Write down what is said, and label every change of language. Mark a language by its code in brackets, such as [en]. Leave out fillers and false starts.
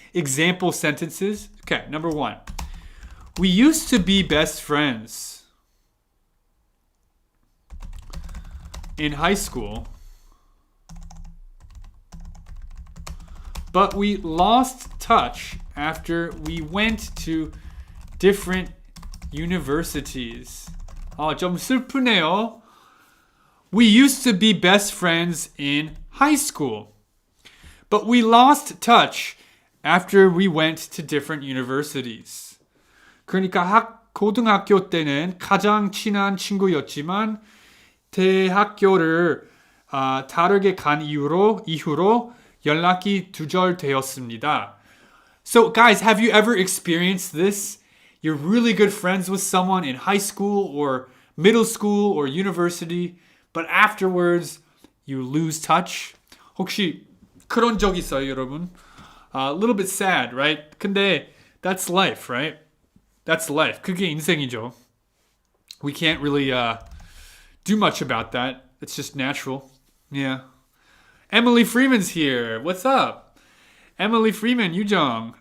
[en] Example sentences. Okay, number 1. We used to be best friends in high school, but we lost touch after we went to different universities. [ko] 좀 슬프네요. [en] We used to be best friends in high school, but we lost touch after we went to different universities. [ko] 그러니까 고등학교 때는 가장 친한 친구였지만 대학교를 다르게 간 이후로 연락이 두절되었습니다. [en] So guys, have you ever experienced this? You're really good friends with someone in high school or middle school or university, but afterwards you lose touch? [ko] 혹시 그런 적 있어요, 여러분? [en] A little bit sad, right? 근데 that's life, right? That's life. [ko] 그게 인생이죠. [en] We can't really do much about that. It's just natural. Yeah. Emily Freeman's here. What's up? Emily Freeman, Yujong.